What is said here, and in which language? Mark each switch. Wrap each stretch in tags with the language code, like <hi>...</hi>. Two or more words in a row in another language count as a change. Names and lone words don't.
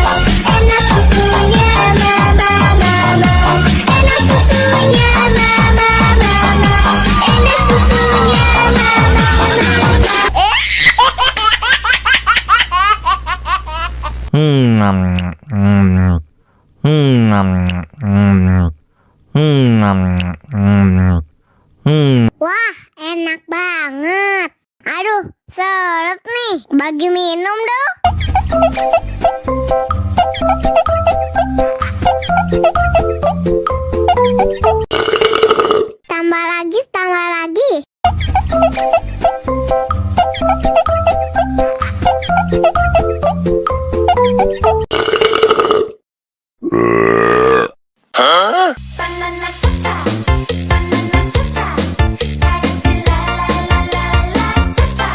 <id>enak susunya mama mama, enak susunya mama mama, enak susunya mama Wah, enak banget. Aduh, seret nih. Bagi minum dong. Tambah lagi, tambah lagi.</id> <en>Banana cha-cha, banana cha-cha,</en> <ko>다같이 la la la la la cha-cha.</ko>